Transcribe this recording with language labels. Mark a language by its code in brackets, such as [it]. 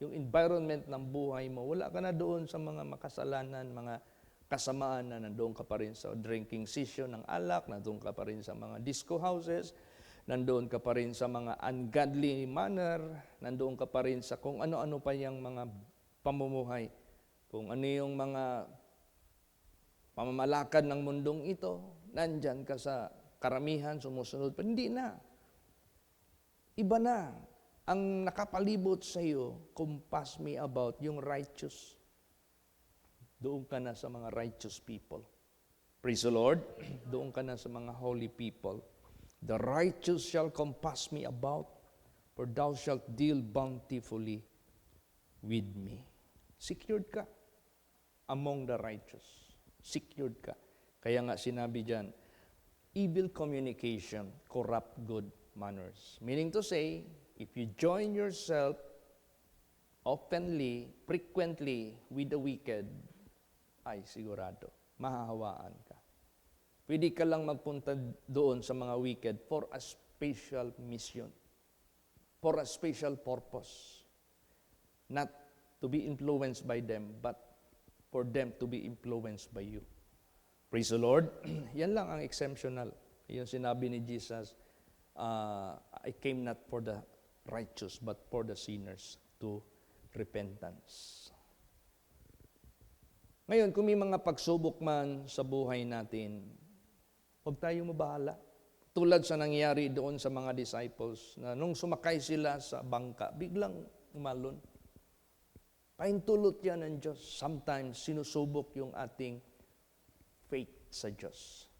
[tl] Yung environment ng buhay mo, wala ka na doon sa mga makasalanan, mga kasamaan na nandoon ka pa rin sa drinking session ng alak, nandoon ka pa rin sa mga disco houses, nandoon ka pa rin sa mga ungodly manner, nandoon ka pa rin sa kung ano-ano pa yung mga pamumuhay, kung ano yung mga pamamalakad ng mundong ito, nandyan ka sa karamihan, sumusunod pa. Hindi na. Iba na. Ang nakapalibot sa iyo, compass me about, yung righteous. Doon ka na sa mga righteous people. [en] Praise the Lord. [tl] Doon ka na sa mga holy people. [en] The righteous shall compass me about, for thou shalt deal bountifully with me. Secured ka among the righteous. [tl] Secured ka. Kaya nga sinabi dyan, [en] evil communication corrupt good manners. Meaning to say, if you join yourself openly, frequently with the wicked, [tl] ay sigurado, mahahawaan ka. Pwede ka lang magpunta doon sa mga [en] wicked for a special mission, for a special purpose. Not to be influenced by them, but for them to be influenced by you. Praise the Lord. [tl] Yan lang ang exemptional. Yung sinabi ni Jesus, [en] I came not for the righteous, but for the sinners to repentance. [tl] Ngayon, kung may mga pagsubok man sa buhay natin, huwag tayong mabahala. Tulad sa nangyari doon sa mga disciples, na nung sumakay sila sa bangka, biglang umalon. Paintulot yan ng Diyos. Sometimes, sinusubok yung ating faith sa Diyos.